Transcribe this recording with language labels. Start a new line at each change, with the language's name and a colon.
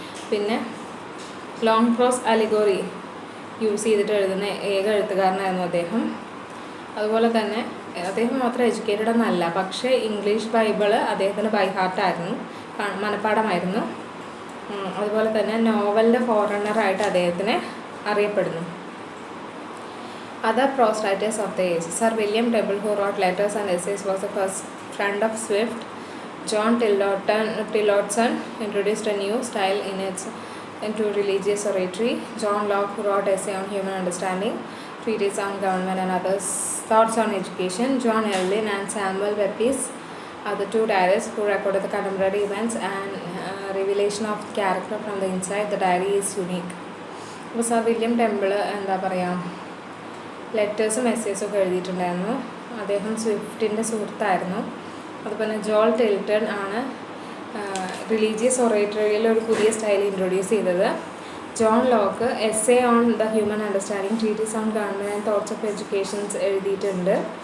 Malayalam: പിന്നെ ലോങ് പ്രോസ് അലിഗോറി യൂസ് ചെയ്തിട്ട് എഴുതുന്ന ഏക എഴുത്തുകാരനായിരുന്നു അദ്ദേഹം. അതുപോലെ തന്നെ അദ്ദേഹം മാത്രം എഡ്യൂക്കേറ്റഡ് എന്നല്ല, പക്ഷേ ഇംഗ്ലീഷ് ബൈബിള് അദ്ദേഹത്തിന് ബൈ ഹാർട്ടായിരുന്നു, മനഃപ്പാടമായിരുന്നു. അതുപോലെ തന്നെ നോവലിൻ്റെ ഫോറണ്ണറായിട്ട് അദ്ദേഹത്തിനെ അറിയപ്പെടുന്നു.
English: Other prose writers of the age: Sir William Temple, who wrote letters and essays, was the first friend of Swift. John Tillotson introduced a new style into religious oratory. John Locke, who wrote essay on human understanding, treatise on government and others, thoughts on education. John Evelyn and Samuel Pepys are the two diarists who recorded the contemporary events and revelation of character from the inside. The diary is unique.
Malayalam: അപ്പോൾ sir William temple എന്താ പറയുക, ലെറ്റേഴ്സും മെസ്സേജൊക്കെ എഴുതിയിട്ടുണ്ടായിരുന്നു. അദ്ദേഹം സ്വിഫ്റ്റിൻ്റെ സുഹൃത്തായിരുന്നു. അതുപോലെ John ടിൽട്ടൺ ആണ് religious ഒറേറ്ററിയിൽ ഒരു പുതിയ style introduce ചെയ്തത്. John Locke essay on the human understanding, treaties on government and thoughts of educations എഴുതിയിട്ടുണ്ട്.